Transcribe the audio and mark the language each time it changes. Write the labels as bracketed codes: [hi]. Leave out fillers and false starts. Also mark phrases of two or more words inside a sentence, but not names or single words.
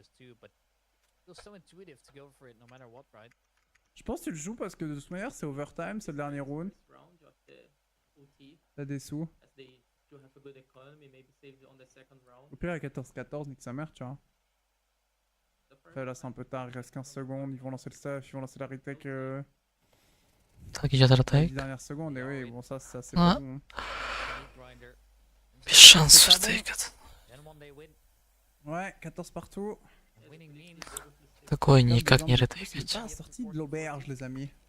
[fr] Je pense que tu le joues parce que de toute manière c'est overtime, c'est le dernier round. T'as des sous. [en] to have a good economy, maybe save on the second round. [fr] Au pire, à 14-14, nique sa mère, tu vois. Après, là, c'est un peu tard, il reste 15 secondes. Ils vont lancer le stuff, ils vont lancer la retake. [ru] Так идет [fr] 10 [ru] ретейк. [fr] dernières secondes, et oui, bon, ça c'est Ah. pas bon. [ru] Без шансов ретейкать. [fr] Ouais, 14 partout. [ru] Такое никак не [fr] C'est [ru] ретейкать. [fr] pas sorti de l'auberge, les amis.